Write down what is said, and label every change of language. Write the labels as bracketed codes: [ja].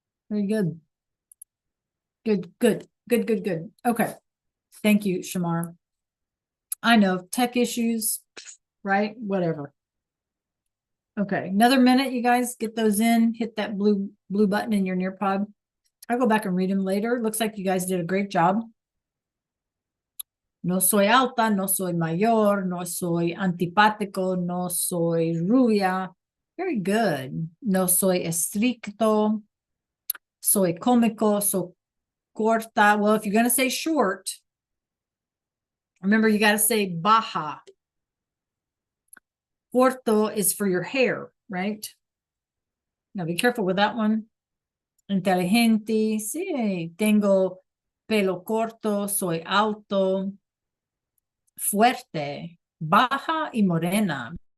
[en] Very good. Good. Okay. Thank you, Shamar. I know tech issues, right? Whatever. Okay, another minute, you guys get those in, hit that blue button in your Nearpod. I'll go back and read them later. Looks like you guys did a great job. [es] No soy alta, no soy mayor, no soy antipático, no soy rubia. [en] Very good. [es] No soy estricto, soy cómico, soy corta. [en] Well, if you're going to say short, remember you got to say baja. Corto is for your hair, right? Now be careful with that one. [es] Inteligente, sí, tengo pelo corto, soy alto, fuerte, baja y morena.